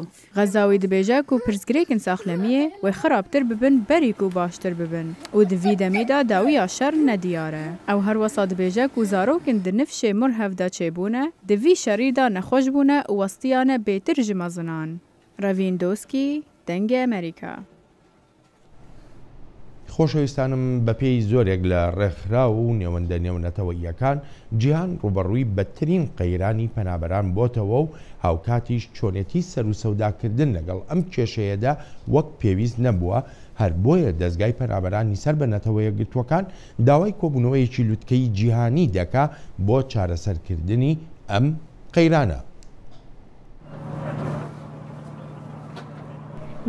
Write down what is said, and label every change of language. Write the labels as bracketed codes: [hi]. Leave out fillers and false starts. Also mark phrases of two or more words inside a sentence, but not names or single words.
[ku] Xezawî dibêje ku pirsgirêkên saxlemiyê wê xirabtir bibin berî ku baştir bibin û di vî demê de dawiya şer nediyar e. Ew her wesa dibêje ku zarokên di nifşê Murhev de çêbûne, di vî şerî de nexweş bûne û westiyan e bêtir ji mezinan. Ravîn Doskî, dengê Amerîka. [ckb] خۆشەویستانم بەپێی زۆرێک لە ڕێکخرا و نێوەندە نێونەتەوەییەکان جیهان ڕوبەڕووی بەترین قەیرانی پەنابەران بۆتەوە و هاوکاتیش چۆنێتی سەر و سەوداکردن لەگەڵ ئەم کێشەیەدا وەک پێویست نەبووە هەر بۆیە دەستگای پەنابەرانی سەر بە نەتەوەیەکگرتوەکان داوای کۆبوونەوەیەکی لوتکەی جیهانی دەکا بۆ چارەسەرکردنی ئەم قەیرانە.